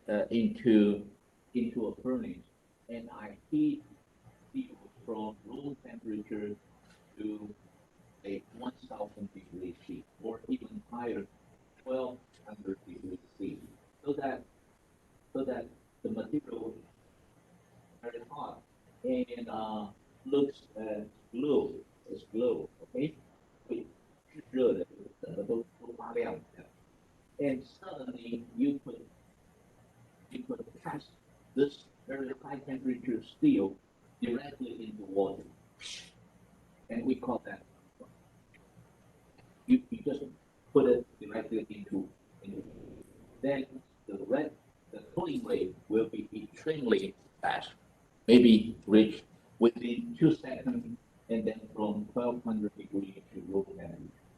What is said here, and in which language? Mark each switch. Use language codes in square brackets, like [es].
[en] into a furnace, and I heat steel from room temperature to a 1,000 degrees C, or even higher, 1,200 degrees C, so that the material is very hot and looks glow, as glow, okay? [zh] 会是热的，整个都发亮的。 [en] And suddenly you could test this very high temperature steel directly into water. And we call that, you just put it directly into then the cooling rate will be extremely fast, maybe reach within 2 seconds, and then from 1,200 degrees to room temperature.